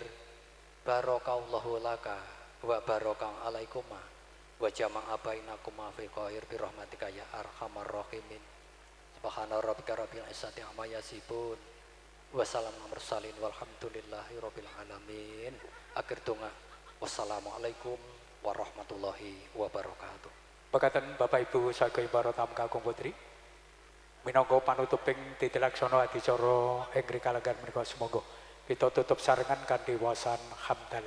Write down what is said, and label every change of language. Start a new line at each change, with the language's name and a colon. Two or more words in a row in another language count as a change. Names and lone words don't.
Arabic: بارك الله لك وبارك عليكما وجمع بينكم في خير برحمتك يا أرحم الراحمين. سبحان ربك رب العزة عما يصفون وسلام على المرسلين والحمد لله رب العالمين.
Javanese: Akhir donga.
Arabic: والسلام عليكم ورحمة الله وبركاته.
Javanese: Pekaten Bapak Ibu saking para tamu kakung putri. Minangka panutuping titilaksana adicara ing rikalagan menika semoga kita tutup sarengan kanthi wasan hamdalah.